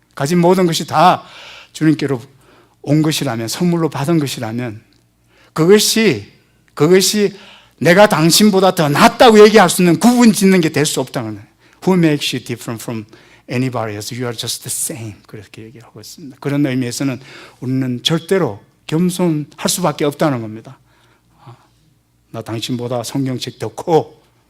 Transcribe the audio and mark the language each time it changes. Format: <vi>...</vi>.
<ko>가진 모든 것이 다 주님께로 온 것이라면, 선물로 받은 것이라면 그것이 내가 당신보다 더 낫다고 얘기할 수 있는, 구분 짓는 게 될 수 없다는 거예요.</ko> <en>Who makes you different from anybody else? You are just the same.</en> <ko>그렇게 얘기하고 있습니다. 그런 의미에서는 우리는 절대로 겸손할 수밖에 없다는 겁니다. 나 당신보다 성경책 더 커.</ko>